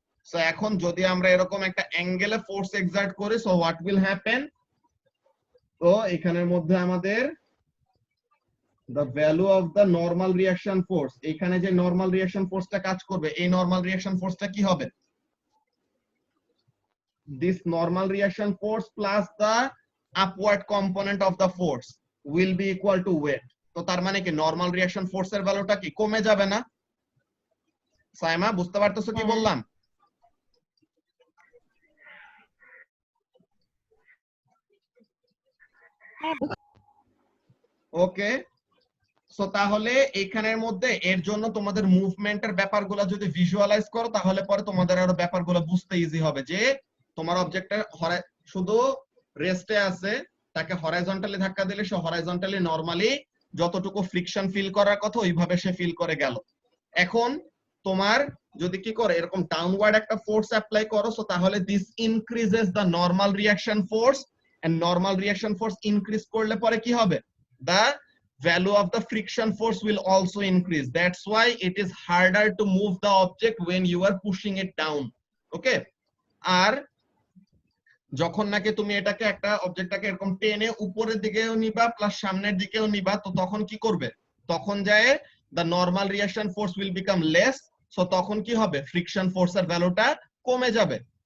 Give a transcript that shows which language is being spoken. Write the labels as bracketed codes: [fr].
[bn] So এখন যদি আমরা এরকম একটা অ্যাঙ্গেলে ফোর্স এক্সার্ট করি, [en] So what will happen? [bn] তো এখানের মধ্যে আমাদের [en] the value of the normal reaction force, [bn] এখানে যে নরমাল রিঅ্যাকশন ফোর্সটা কাজ করবে এই নরমাল রিঅ্যাকশন ফোর্সটা কি হবে? [en] this normal reaction force plus the upward component of the force will be equal to weight। [bn] তো তার মানে কি নরমাল রিঅ্যাকশন ফোর্সের ভ্যালুটা কি কমে যাবে না? সাইমা বুঝতে পারতেছো কি বললাম? ওকে। সো তাহলে এখানের মধ্যে এর জন্য তোমাদের মুভমেন্টের ব্যাপারগুলো যদি ভিজুয়ালাইজ করো তাহলে পরে তোমাদের আরো ব্যাপারগুলো বুঝতে ইজি হবে, যে তোমার অবজেক্টটা শুধু রেস্টে আছে, তাকে হরাইজন্টালি ধাক্কা দিলে সে হরাইজন্টালি নরমালি যতটুকু ফ্রিকশন ফিল করার কথা ওইভাবে সে ফিল করে গেল। এখন তোমার যদি কি করে এরকম ডাউনওয়ার্ড একটা ফোর্স অ্যাপ্লাই করো, সো তাহলে [en] this increases the normal reaction force, [bn] and normal reaction force increase করলে পরে কি হবে? [en] The value of the friction force will also increase. That's why it is harder to move the object when you are pushing it down, okay? [bn] আর যখন নাকি তুমি এটাকে একটা অবজেক্টটাকে এরকম টেনে উপরের দিকেও নিবা প্লাস সামনের দিকেও নিবা, তো তখন কি করবে? তখন যায় [en] the normal reaction force will become less [bn] so তখন কি হবে, ফ্রিকশন ফোর্সের ভ্যালুটা কমে যাবে।